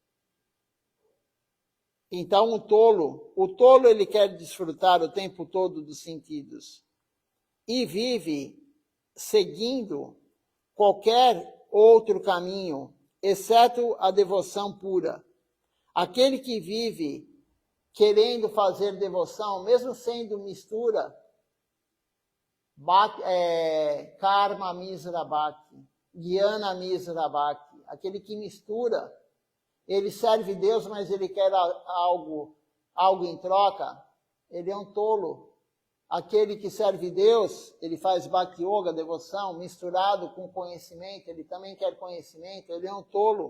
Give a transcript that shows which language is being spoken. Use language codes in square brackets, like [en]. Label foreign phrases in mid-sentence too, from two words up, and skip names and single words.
[pt] Então o tolo ele quer desfrutar o tempo todo dos sentidos e vive seguindo qualquer outro caminho, exceto a devoção pura. Aquele que vive querendo fazer devoção, mesmo sendo mistura, [sa] कर्म मिश्र भक्ति, ज्ञान मिश्र भक्ति, [pt] aquele que mistura, ele serve Deus, mas ele quer algo em troca, ele é um tolo. Aquele que serve Deus, ele faz [sa] भक्ति योग, [pt] devoção, misturado com conhecimento, ele também quer conhecimento, ele é um tolo.